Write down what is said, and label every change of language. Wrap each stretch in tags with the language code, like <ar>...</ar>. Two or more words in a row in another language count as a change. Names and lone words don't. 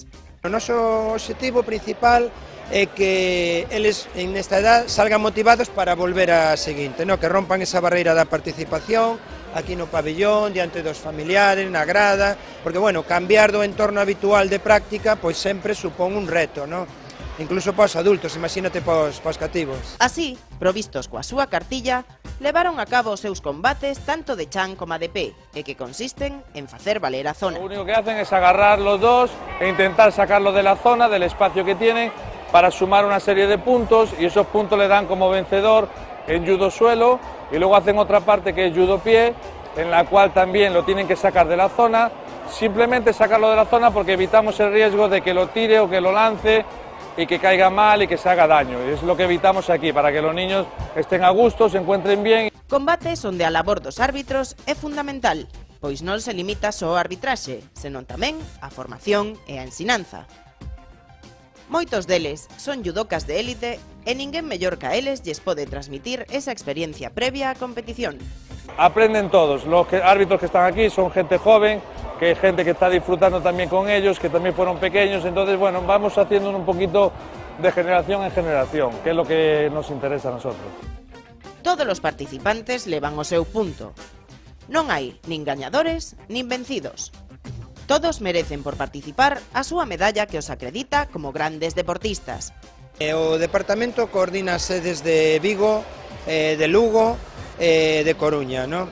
<gl>O noso objetivo principal é que eles nesta</gl> <es>edad salgan</es> <gl>motivados para volver a seguinte, que rompan esa barreira da participación aquí no pabellón, diante dos familiares, na grada, porque, cambiar do entorno habitual de práctica pois sempre supón un reto, incluso para os adultos, imagínate para os cativos. Así, provistos coa súa cartilla, levaron a cabo os seus combates tanto de chan como de pé, e que consisten en facer valer a zona.</gl> <es>Lo único que hacen es agarrar los dos e intentar sacarlo de la zona, del espacio que tienen, para sumar una serie de puntos, y esos puntos le dan como vencedor en judo suelo, y luego hacen otra parte que es judo pie, en la cual también lo tienen que sacar de la zona, simplemente sacarlo de la zona porque evitamos el riesgo de que lo tire o que lo lance, y que caiga mal y que se haga daño. Y es lo que evitamos aquí, para que los niños estén a gusto, se encuentren bien.</es> <gl>Combates onde a labor dos árbitros é fundamental, pois non se limita só a arbitraxe, senón tamén a formación e a ensinanza. Moitos deles son judocas de élite e ninguén mellor que a eles lles pode transmitir esa experiencia previa á competición.</gl> <es>Aprenden todos, los árbitros que están aquí son gente joven, que hay gente que está disfrutando también con ellos, que también fueron pequeños, entonces vamos haciendo un poquito de generación en generación, que es lo que nos interesa a nosotros.</es> <gl>Todos os participantes levan o seu punto. Non hai nin gañadores nin vencidos. Todos merecen por participar a súa medalla que os acredita como grandes deportistas. O departamento coordina sedes de Vigo, de Lugo, de Coruña, non?</gl>